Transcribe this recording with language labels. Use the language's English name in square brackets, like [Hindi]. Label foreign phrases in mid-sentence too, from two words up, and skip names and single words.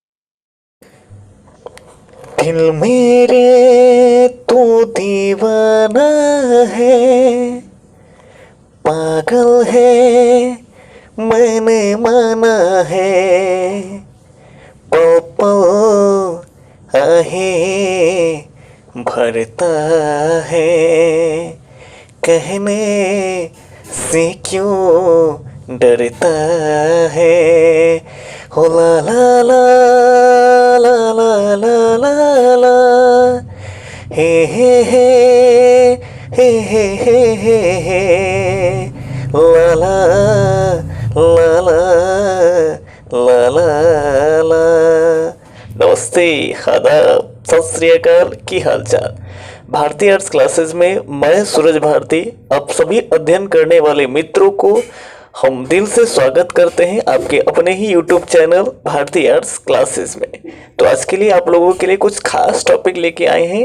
[Hindi] दिल मेरे तू दीवाना है, पागल है मैंने माना है। पल पल आहे भरता है, कहने से क्यों डरता है। हो ला ला ला ला ला ला ला ला, हे हे हे हे हे हे हे हे, ला ला ला ला ला ला। नमस्ते, [Punjabi] ਆਦਾਬ, ਸਤ ਸ੍ਰੀ ਅਕਾਲ, ਕੀ ਹਾਲਚਾਲ। [Hindi] भारती आर्ट्स क्लासेस में मैं सूरज भारती आप सभी अध्ययन करने वाले मित्रों को हम दिल से स्वागत करते हैं आपके अपने ही YouTube चैनल भारती आर्ट्स क्लासेस में। तो आज के लिए आप लोगों के लिए कुछ खास टॉपिक लेके आए हैं।